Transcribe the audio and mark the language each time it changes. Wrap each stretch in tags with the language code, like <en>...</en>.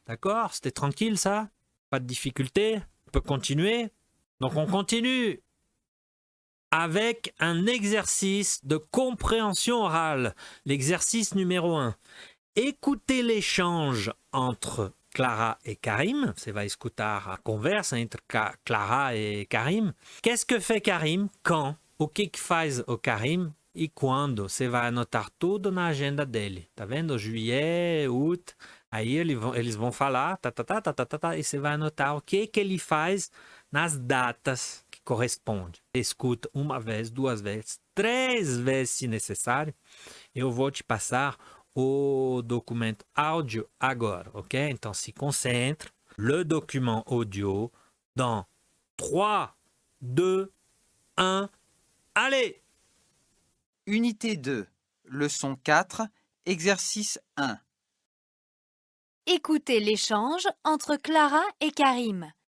<fr>D'accord? C'était tranquille ça? Pas de difficulté? On peut continuer? Donc on continue avec un exercice de compréhension orale. L'exercice numéro 1. Écoutez l'échange entre Clara et Karim.</fr> <pt>Você vai escutar a conversa entre Clara et Karim.</pt> <fr>Qu'est-ce que fait Karim? Quand?</fr> <pt>O que faz o Karim? E quando? Você vai anotar tudo na agenda dele. Tá vendo?</pt> <fr>Juillet, août.</fr> <pt>Aí eles vão falar, e você vai anotar o que ele faz nas datas que correspondem. Escuta uma vez, duas vezes, três vezes se necessário. Eu vou te passar o documento áudio agora, ok? Então se concentre.</pt> <fr>Le document audio dans 3, 2, 1, allez! Unité 2, leçon 4, exercice 1. Écoutez l'échange entre Clara et Karim.</fr>